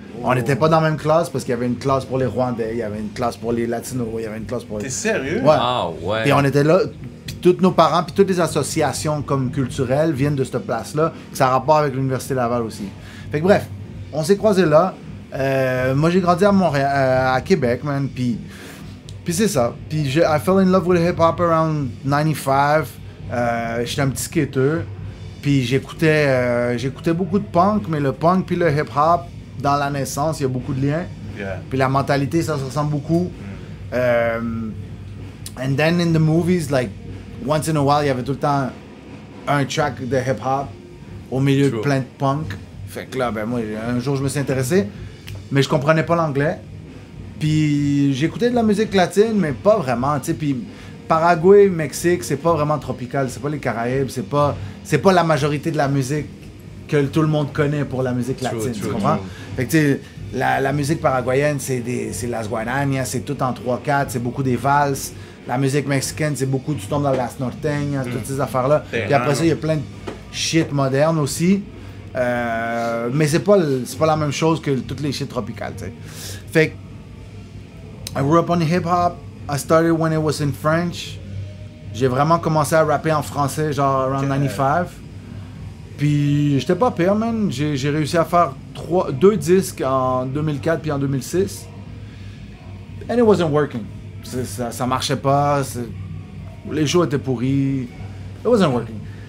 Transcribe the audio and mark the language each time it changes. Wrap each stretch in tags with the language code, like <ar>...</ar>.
<fr>On n'était pas dans la même classe parce qu'il y avait une classe pour les Rwandais, il y avait une classe pour les Latinos, il y avait une classe pour les... T'es sérieux? Ouais. Ah ouais. Puis on était là, puis tous nos parents, puis toutes les associations comme culturelles viennent de cette place-là. Ça a rapport avec l'Université Laval aussi. Fait que bref, on s'est croisés là. Moi, j'ai grandi à Montréal, à Québec, man. Puis c'est ça. Puis</fr> <en>I fell in love with hip-hop around 95.</en> <fr>J'étais un petit skater. Puis j'écoutais beaucoup de punk, mais le punk puis le hip-hop, dans la naissance, il y a beaucoup de liens.</fr> <en>Yeah.</en> <fr>Puis la mentalité, ça se ressemble beaucoup.</fr> <en>And then in the movies, like, once in a while,</en> <fr>il y avait tout le temps un track de hip-hop au milieu de plein de punk. Fait que là, ben moi, un jour, je me suis intéressé, mais je comprenais pas l'anglais. Puis j'écoutais de la musique latine, mais pas vraiment, tu sais. Puis Paraguay, Mexique, c'est pas vraiment tropical, c'est pas les Caraïbes, c'est pas la majorité de la musique que tout le monde connaît pour la musique latine, tu comprends? Fait que tu sais, la musique paraguayenne, c'est las guarañas, c'est tout en 3-4, c'est beaucoup des valses. La musique mexicaine, c'est beaucoup, tu tombes dans las norteñas, toutes ces affaires-là. Puis après ça, il y a plein de shit moderne aussi. Mais c'est pas la même chose que toutes les shit tropicales, tu sais. Fait que</fr> <en>I grew up on hip-hop. I started when it was in French.</en> <fr>J'ai vraiment commencé à rapper en français, genre around 95. Puis j'étais pas pire, man. J'ai réussi à faire 2 disques en 2004 puis en 2006.</fr> <en>And it wasn't working.</en> <fr>Ça marchait pas. Les shows étaient pourris.</fr> <en>It wasn't working.</en>